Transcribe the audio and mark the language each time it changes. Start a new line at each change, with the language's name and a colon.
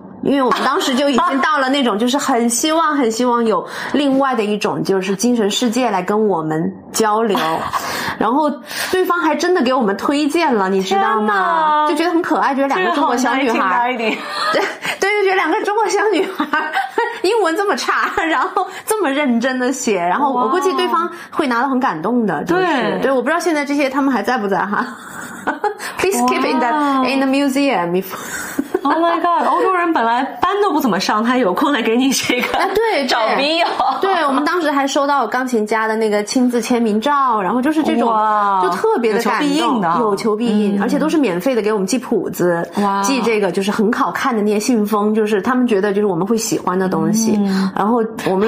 Chinese: 因为我们当时就已经到了那种就是很希望有另外的一种就是精神世界来跟我们交流，然后对方还真的给我们推荐了，你知道吗？就觉得很可爱，觉得2个中国小女孩，对，就觉得2个中国小女孩英文这么差，然后这么认真的写，然后我估计对方会拿到很感动的，就是对，我不知道现在这些他们还在不在哈。
English: Please keep in the museum. Oh my god！
Chinese: 欧洲人本来班都不怎么上，他有空来给你这个对找笔友。对，我们当时还收到钢琴家的那个亲自签名照，然后就是这种就特别的感动，有求必应，而且都是免费的，给我们寄谱子，寄这个就是很好看的那些信封，就是他们觉得就是我们会喜欢的东西，然后我们